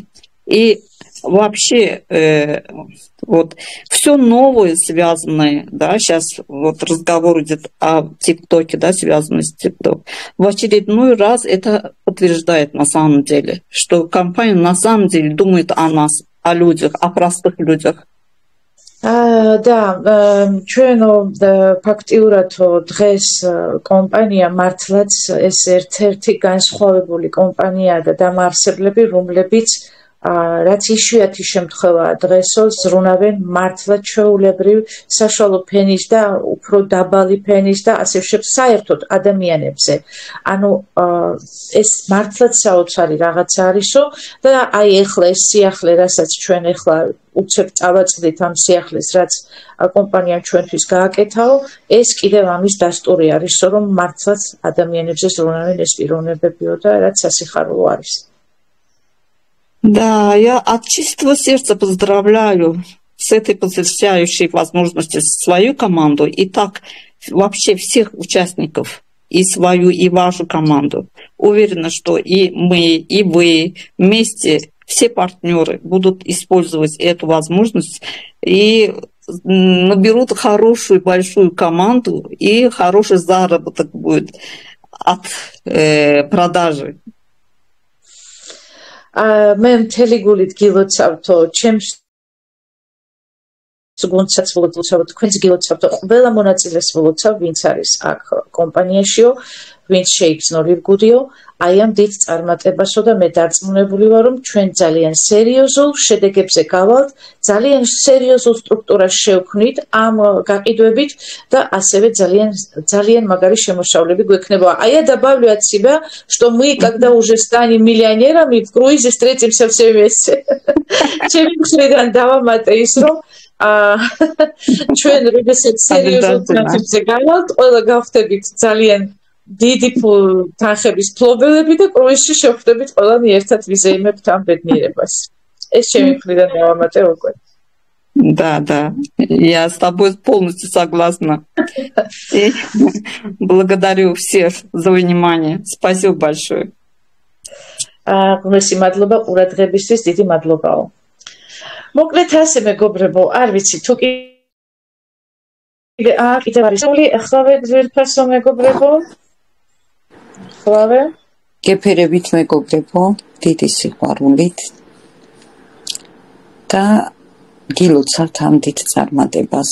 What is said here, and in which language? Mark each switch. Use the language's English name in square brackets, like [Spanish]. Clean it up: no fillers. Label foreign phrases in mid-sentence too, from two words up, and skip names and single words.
[Russian] И вообще вот все новое связанное, да, сейчас вот разговор идет о ТикТоке, да, связанное с ТикТок. В очередной раз это подтверждает на самом деле, что компания на самом деле думает о нас, о людях, о простых людях. Да, [Georgian] ჩვენო ფაქტიურად დღეს კომპანია მართლაც ეს ერთ-ერთი განსხვავებული კომპანიაა და დამაარსებლები, რომლებიც რაც იშვიათი შემთხვევაა დღესო ზრუნავენ მართლა ჩვეულებრივ საშუალო ფენის და უფრო დაბალი ფენის და ასე საერთოდ ადამიანებზე. ანუ ეს მართლაც საოცარი რაღაცა არისო და აი ეხლა ეს სიახლე, რასაც ჩვენ ეხლა უცებ წავაწყდით ამ სიახლეს, რაც კომპანიამ ჩვენთვის გააკეთაო, ეს კიდევ ამის დასტური არისო, რომ მართლაც ადამიანებზე ზრუნავენ ეს პიროვნებებიო და რაც სასიხარულო არის. [Russian] Да, я от чистого сердца поздравляю с этой потрясающей возможностью свою команду и так вообще всех участников, и свою, и вашу команду. Уверена, что и мы, и вы вместе, все партнеры будут использовать эту возможность и наберут хорошую большую команду, и хороший заработок будет от продажи. [Georgian] მე მთელი გულით გილოცავთო ჩემს გუნდსაც ვლოცავ თქვენს გილოცავთო ყველა მონაწილეს ვლოცავ ვინც არის აქ კომპანიაშიო ვინც შეიგრძნო ლივგუდიო, აი ამ დიდ წარმატებასო და მე დარწმუნებული ვარ, რომ ჩვენ ძალიან სერიოზულ შედეგებზე გავალთ, ძალიან სერიოზულ სტრუქტურას შევქმნით ამ გაყიდვებით და ასევე ძალიან მაგარი შემოსავლები გვექნება. [Russian] А я добавлю от себя, что мы, когда уже станем миллионерами, в круизе встретимся все вместе. [Georgian] Ჩემი მხრიდან დავამატე ის, რომ ჩვენ როდესაც სერიოზულ პრინციპზე გავალთ, ყველა გავხდებით ძალიან დიდი თანხების ფლობელები და კრუიზში შევხვდებით ყველანი ერთად ვიზეიმებთ ამ ბედნიერებას. ეს ჩემი მხრიდან დავამატე უკვე. [Russian] Да, я с тобой полностью согласна. И благодарю всех за внимание. Спасибо большое. [Georgian] Გმირსი მადლობა ყურადღებისთვის, დიდი მადლობაო. მოკლედ ასე მეგობრებო, არ ვიცი თუ კიდევ არის ახლავე ძვირფასო მეგობრებო. ახლავე გეფერებით მეგობრებო, დიდი სიყვარულით და გილოცავთ ამ დიდ წარმატებას.